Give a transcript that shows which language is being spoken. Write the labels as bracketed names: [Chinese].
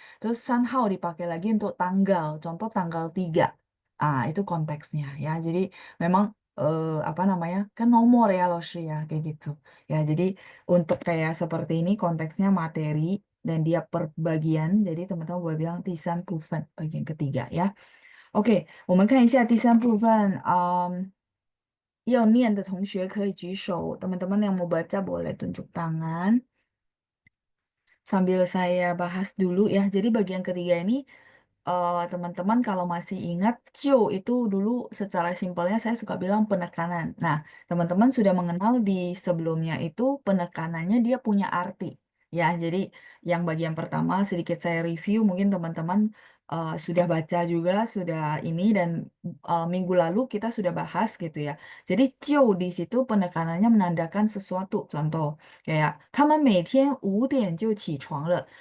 [Indonesian] Terus San Hao dipakai lagi untuk tanggal, contoh tanggal 3. Itu konteksnya ya. Jadi memang apa namanya? Kan nomor ya Loshi ya kayak gitu. Ya, jadi untuk kayak seperti ini konteksnya materi dan dia per bagian. Jadi teman-teman boleh bilang tisan bufen bagian ketiga ya. [Chinese] OK，我们看一下第三部分。要念的同学可以举手。 [Indonesian] Teman-teman yang mau baca boleh tunjuk tangan. Sambil saya bahas dulu ya. Jadi bagian ketiga ini teman-teman kalau masih ingat, Cio itu dulu secara simpelnya saya suka bilang penekanan. Nah, teman-teman sudah mengenal di sebelumnya itu penekanannya dia punya arti. Ya, jadi yang bagian pertama sedikit saya review, mungkin teman-teman sudah baca juga, sudah ini, dan minggu lalu kita sudah bahas gitu ya. Jadi Cio di situ penekanannya menandakan sesuatu. Contoh, kayak, [Chinese] 他们每天5点就起床了.